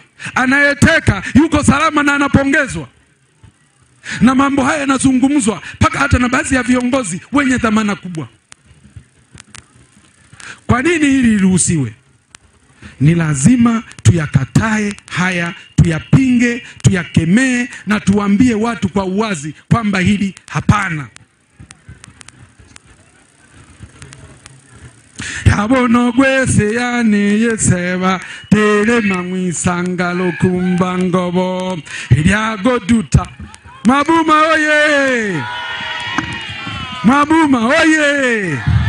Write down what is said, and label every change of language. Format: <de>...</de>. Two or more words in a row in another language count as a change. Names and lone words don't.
<sw>Anayeteka yuko salama na anapongezwa. Na mambo haya yanazungumzwa mpaka hata na baadhi ya viongozi wenye dhamana kubwa. Kwa nini hili liruhusiwe? Ni lazima tuyakatae haya, tuyapinge, tuyakemee na tuambie watu kwa uwazi kwamba hili hapana. Yabono gwese yane yeseba telema mwisangalo kumbangobo ilyagoduta Mabuma oye! Mabuma oye!</sw>